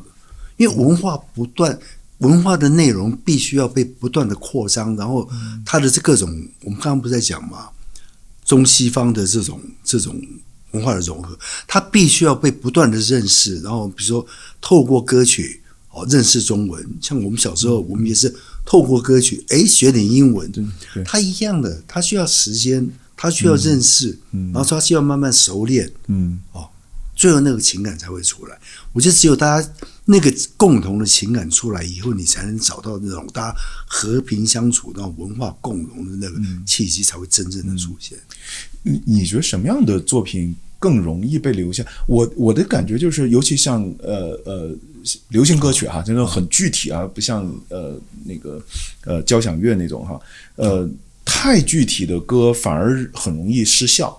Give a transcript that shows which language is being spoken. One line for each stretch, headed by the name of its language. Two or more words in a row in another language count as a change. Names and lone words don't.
Chinese: 因為文化不斷，文化的內容必須要被不斷的擴張，然後它的這各種，我們剛剛不是在講嘛，中西方的這種文化的融合，它必須要被不斷的認識，然後比如說透過歌曲認識中文，像我們小時候，我們也是透過歌曲學點英文，它一樣的，它需要時間， 他需要認識，然後他需要慢慢熟練，最後那個情感才會出來。我覺得只有大家那個共同的情感出來以後，你才能找到那種大家和平相處、那種文化共融的那個契機，才會真正的出現。你覺得什麼樣的作品更容易被留下？我的感覺就是，尤其像流行歌曲哈，真的很具体啊，不像那个交響樂那種哈，太具體的歌反而很容易失效。